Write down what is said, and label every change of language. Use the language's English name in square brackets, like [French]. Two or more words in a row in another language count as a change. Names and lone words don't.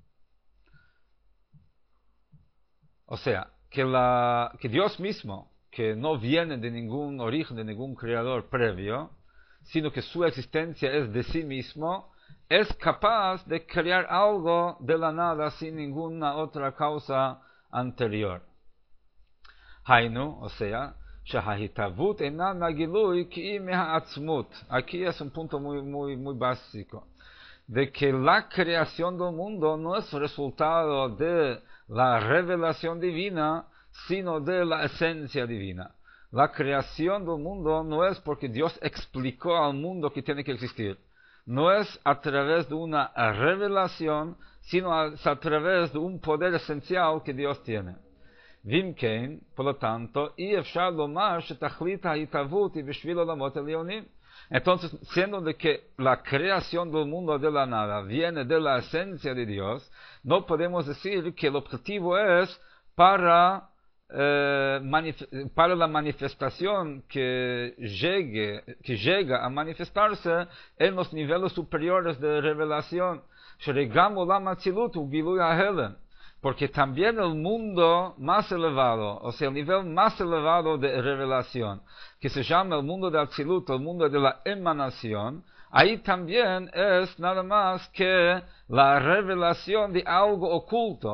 [Spanish] O sea, que Dios mismo, que no viene de ningún origen, de ningún creador previo, sino que su existencia es de sí mismo, es capaz de crear algo de la nada sin ninguna otra causa anterior. Hainu, o sea, [Hebrew] שההתהוות אינה מהגילוי כי היא מהעצמות. [Spanish] Aquí es un punto muy básico, de que la creación del mundo no es resultado de la revelación divina, sino de la esencia divina. La creación del mundo no es porque Dios explicó al mundo que tiene que existir. No es a través de una revelación, sino a través de un poder esencial que Dios tiene. [Hebrew] Vimkein, [Spanish] por lo tanto, y [Hebrew] אפשר לומר שתכלית ההתהוות היא בשביל עולמות עליונים. [Spanish] Entonces, siendo de que la creación del mundo de la nada viene de la esencia de Dios, no podemos decir que el objetivo es para la manifestación que llega a manifestarse en los niveles superiores de revelación. [Hebrew] שגם עולם האצילות הוא גילוי ההלם. [Spanish] Porque también el mundo más elevado, o sea, el nivel más elevado de revelación, que se llama el mundo de Atzilut, el mundo de la emanación, ahí también es nada más que la revelación de algo oculto.